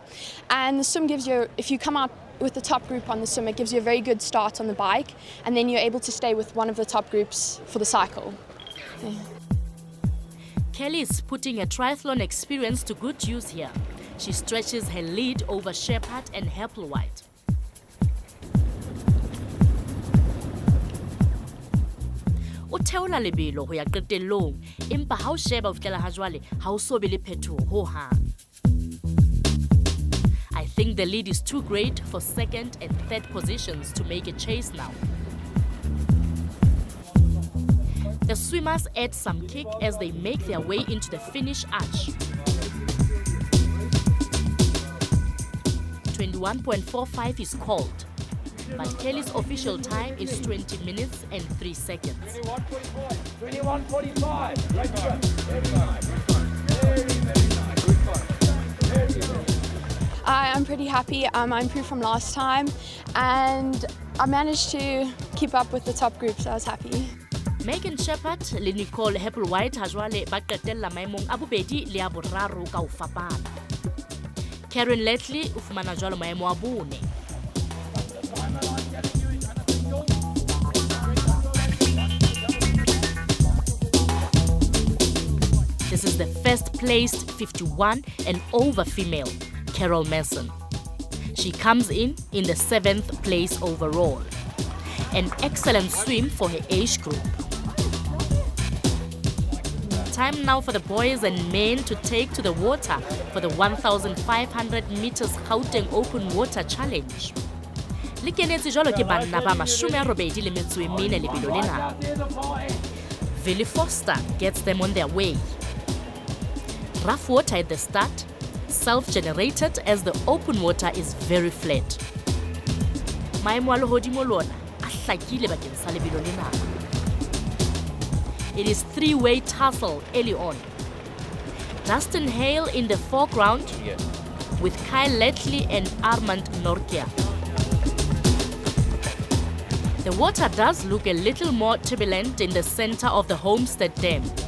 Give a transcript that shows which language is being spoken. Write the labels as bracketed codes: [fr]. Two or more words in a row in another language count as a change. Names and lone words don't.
[en] And the swim gives you, if you come out with the top group on the swim, it gives you a very good start on the bike, and then you're able to stay with one of the top groups for the cycle. Yeah. Kelly is putting her triathlon experience to good use here. She stretches her lead over Shepherd and Hepplewhite. [st] O theola lebelo ho ya qetellong, empa ha o sheba ho fihlela ha jwale ha o so be le phethoho ho hang. [en] I think the lead is too great for second and third positions to make a chase now. The swimmers add some kick as they make their way into the finish arch. 21.45 is called, but Kelly's official time is 20 minutes and 3 seconds. 21.45. I'm pretty happy. I improved from last time, and I managed to keep up with the top group, so I was happy. [st] Megan Shepherd le Nicole Hepplewhite ha jwale ba qetella maemong a bobedi le a boraro ka ho fapana. Karen Letley o fumana jwalo maemo a bone. [en] This is the first placed 51 and over female, Carol Mason. She comes in the 7th place overall. An excellent swim for her age group. Time now for the boys and men to take to the water for the 1,500 meters Gauteng Open Water Challenge. [st] Le kenetse jwalo ke banna ba 84 lebelo lena. [en] Vili Foster gets them on their way. Rough water at the start, self-generated as the open water is very flat. [st] maemo a lehodimo lona a hlakile bakeng sa lebelo lena. [en] It is three-way tussle early on. Dustin Hale in the foreground with Kyle Letley and Armand Norkia. The water does look a little more turbulent in the center of the Homestead Dam.